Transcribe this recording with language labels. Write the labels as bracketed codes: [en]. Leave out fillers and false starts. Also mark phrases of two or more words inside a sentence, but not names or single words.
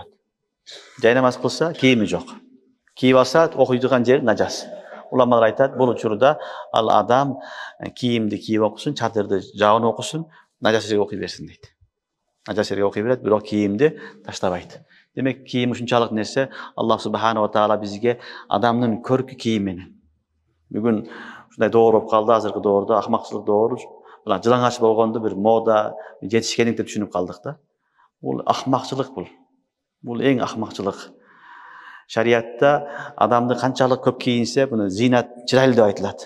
[ky] Жай намаз кылса, кийими жок. Кийип алса, окуй турган жери нажас. Уламалар айтат, бул учурда ал адам кийимди кийип окусун, чадырды жабынып окусун, нажас жерге окуй берсин дейт. Нажас жерге окуй берет, бирок кийимди таштабайт. Демек, кийим ушунчалык нерсе, Аллах [ar] سبحانه وتعالى [ky] бизге адамдын көркү кийим менен. Бүгүн ушундай доор болуп калды, азыркы доордо акмакчылык доору. Жылаңач болгонду бир мода, жетишкендик деп түшүнүп калдык да. Бул акмакчылык бул. Бул эң акмакчылык. Шариатта адамды канчалык көп кийинсе, буну зинат, чырайлуу деп айтылат.